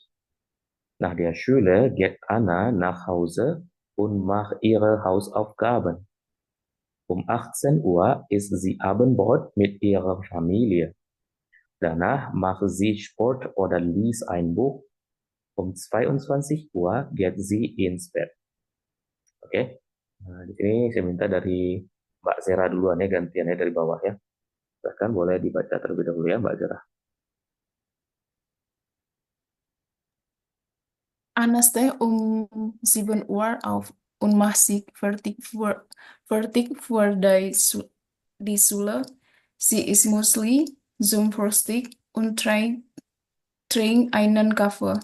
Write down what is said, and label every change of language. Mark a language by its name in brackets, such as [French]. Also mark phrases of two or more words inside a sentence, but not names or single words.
[German] Nach der Schule geht Anna nach Hause und macht ihre Hausaufgaben. Um 18 Uhr isst sie Abendbrot mit ihrer Familie. Danach macht sie Sport oder liest ein Buch. Um 22 Uhr geht sie ins Bett. [Indonesian] Oke. Nah, di sini saya minta dari Mbak Zera duluan, ya, gantiannya dari bawah, ya. Bahkan boleh dibaca terlebih dahulu, ya, Mbak Zera. [German] Anna steht um 7 Uhr auf und macht sich fertig für die Schule. Sie isst Müsli zum Frühstück und trinkt einen Kaffee.